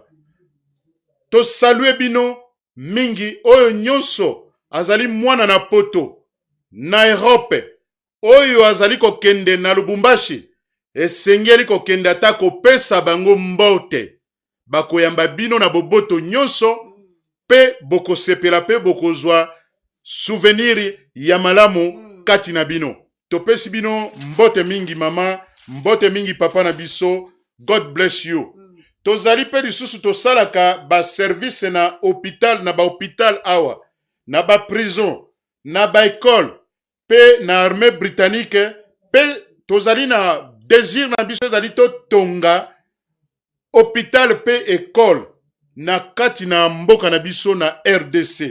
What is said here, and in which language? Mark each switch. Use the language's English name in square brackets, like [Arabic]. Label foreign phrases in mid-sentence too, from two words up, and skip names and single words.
[Lingala] To salue bino mingi oyo nyonso azali mwana na poto na Europe oyo azali kokende na Lubumbashi esengeli kokende ata kopesa bango mbote bakoyamba bino na boboto nyonso pe bokosepela pe bokozwa souvenir ya malamu kati na bino. Topesi bino mbote mingi mama, mbote mingi papa na biso. [English] God bless you. [Lingala] Tozali pe lisusu tosalaka ba service na hôpital na ba hôpital awa, na ba prison, na ba école, pe na [French] armée britannique, [Lingala] pe tozali na désir na biso zali to tonga hôpital pe école na kati na mboka na biso na RDC.